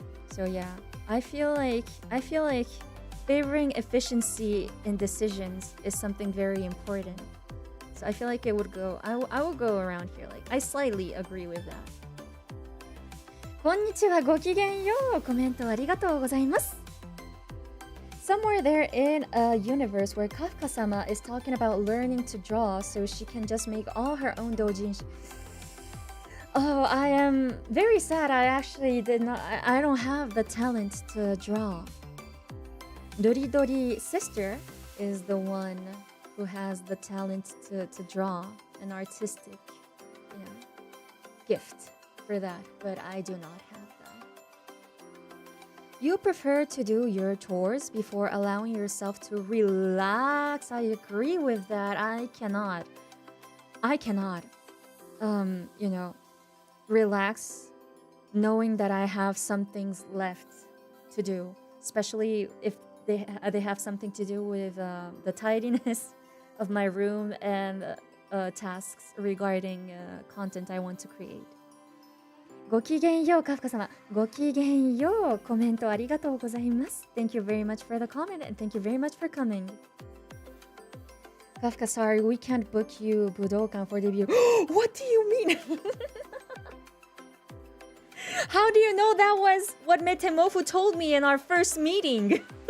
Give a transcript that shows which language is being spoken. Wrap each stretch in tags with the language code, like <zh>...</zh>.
<en>So yeah, I feel like favoring efficiency in decisions is something very important. So I feel like it would go. I will go around here. Like I slightly agree with that.</en> <ja>こんにちは、ごきげんよう。コメントありがとうございます。</ja> <en>Somewhere there in a universe where Kafka-sama is talking about learning to draw so she can just make all her own doujinshi. Oh, I am very sad. I actually did not. I don't have the talent to draw. Ruridori's sister is the one who has the talent to draw, an artistic, you know, gift for that, but I do not have that. You prefer to do your chores before allowing yourself to relax. I agree with that. I cannot, you know, relax knowing that I have some things left to do, especially if they have something to do with the tidiness of my room and tasks regarding content I want to create.</en> <ja>ごきげんよう、カフカ様。ごきげんよう。コメントありがとうございます。</ja> <en>Thank you very much for the comment and thank you very much for coming. Kafka, sorry, we can't book you Budokan for debut. What do you mean? How do you know that was what Metemofu told me in our first meeting?</en>